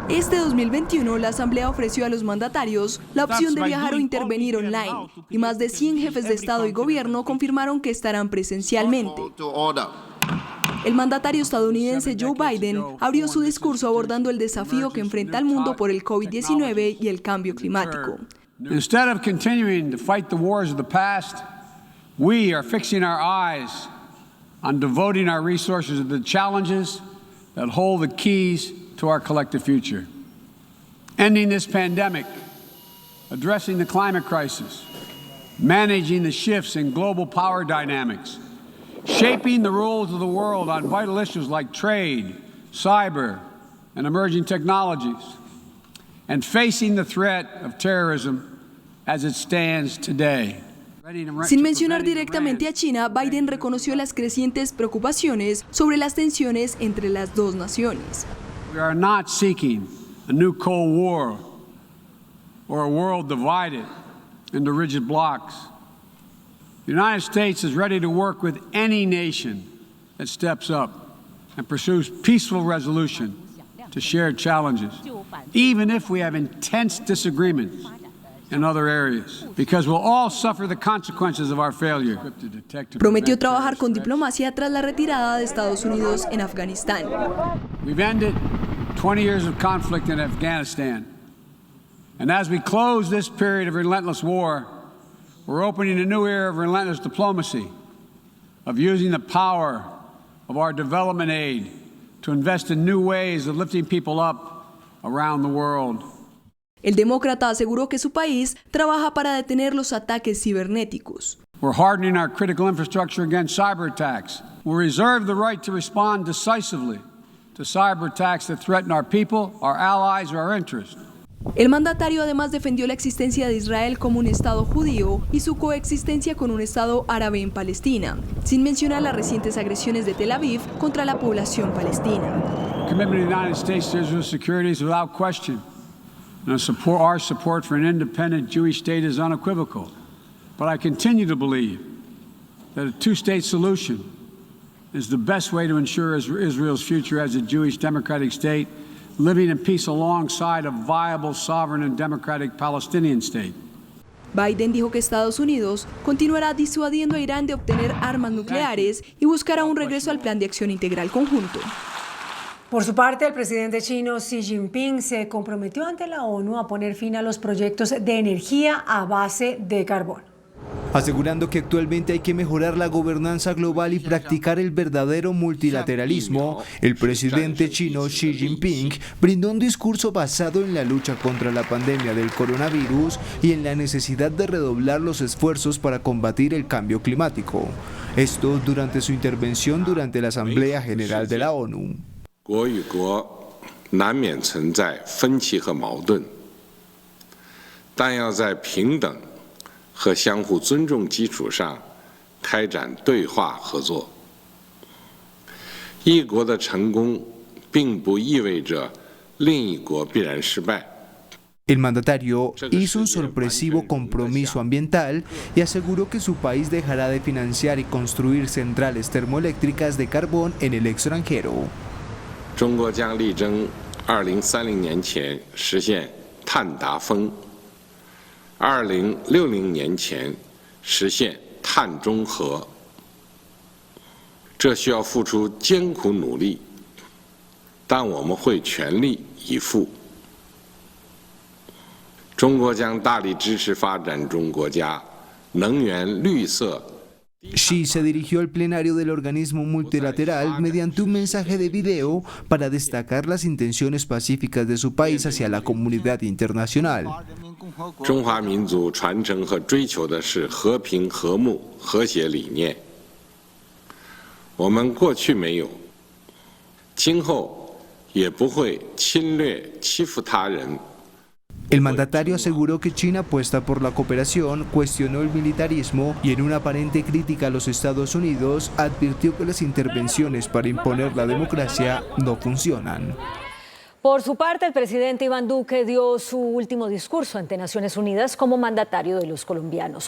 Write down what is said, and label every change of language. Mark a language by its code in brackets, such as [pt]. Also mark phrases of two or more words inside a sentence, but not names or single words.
[es] Este 2021, la Asamblea ofreció a los mandatarios la opción de viajar o intervenir online y más de 100 jefes de Estado y Gobierno confirmaron que estarán presencialmente. El mandatario estadounidense Joe Biden abrió su discurso abordando el desafío que enfrenta el mundo por el COVID-19 y el cambio climático. [en] Instead of continuing to fight the wars of the past, we are fixing our eyes on devoting our resources to the challenges that hold the keys to our collective future. Ending this pandemic, addressing the climate crisis, managing the shifts in global power dynamics, shaping the rules of the world on vital issues like trade, cyber, and emerging technologies, and facing the threat of terrorism as it stands today. [es] Sin mencionar directamente a China, Biden reconoció las crecientes preocupaciones sobre las tensiones entre las dos naciones. [en] We are not seeking a new Cold War or a world divided into rigid blocs. The United States is ready to work with any nation that steps up and pursues peaceful resolution to shared challenges, even if we have intense disagreements in other areas, because we'll all suffer the consequences of our failure. [es] Prometió trabajar con diplomacia tras la retirada de Estados Unidos en Afganistán. [en] We've ended 20 years of conflict in Afghanistan, and as we close this period of relentless war, we're opening a new era of relentless diplomacy, of using the power of our development aid to invest in new ways of lifting people up around the world. [es] El demócrata aseguró que su país trabaja para detener los ataques cibernéticos. [en] We're hardening our critical infrastructure against cyber attacks. We reserve the right to respond decisively to cyber attacks that threaten our people, our allies, or our interests. [es] El mandatario además defendió la existencia de Israel como un Estado judío y su coexistencia con un Estado árabe en Palestina, sin mencionar las recientes agresiones de Tel Aviv contra la población palestina. [en] The commitment of the United States to Israel's security is without question And our support for an independent Jewish state is unequivocal. But I continue to believe that a two-state solution is the best way to ensure Israel's future as a Jewish democratic state, living in peace alongside a viable, sovereign and democratic Palestinian state. [es] Biden dijo que Estados Unidos continuará disuadiendo a Irán de obtener armas nucleares y buscará un regreso al Plan de Acción Integral Conjunto. Por su parte, el presidente chino Xi Jinping se comprometió ante la ONU a poner fin a los proyectos de energía a base de carbón, asegurando que actualmente hay que mejorar la gobernanza global y practicar el verdadero multilateralismo. El presidente chino Xi Jinping brindó un discurso basado en la lucha contra la pandemia del coronavirus y en la necesidad de redoblar los esfuerzos para combatir el cambio climático. Esto durante su intervención durante la Asamblea General de la ONU. [zh] 国与国难免存在分歧和矛盾，但要在平等和相互尊重基础上开展对话合作。一国的成功并不意味着另一国必然失败。 [es] El mandatario hizo un sorpresivo compromiso ambiental y aseguró que su país dejará de financiar y construir centrales termoeléctricas de carbón en el extranjero. [zh] 中国将力争2030年前实现碳达峰，2060年前实现碳中和。这需要付出艰苦努力，但我们会全力以赴。中国将大力支持发展中国家能源绿色。 [es] Xi se dirigió al plenario del organismo multilateral mediante un mensaje de video para destacar las intenciones pacíficas de su país hacia la comunidad internacional. [zh] 中华民族传承和追求的是和平、和睦、和谐理念。我们过去没有，今后也不会侵略、欺负他人。 [es] El mandatario aseguró que China apuesta por la cooperación, cuestionó el militarismo y en una aparente crítica a los Estados Unidos advirtió que las intervenciones para imponer la democracia no funcionan. Por su parte, el presidente Iván Duque dio su último discurso ante Naciones Unidas como mandatario de los colombianos.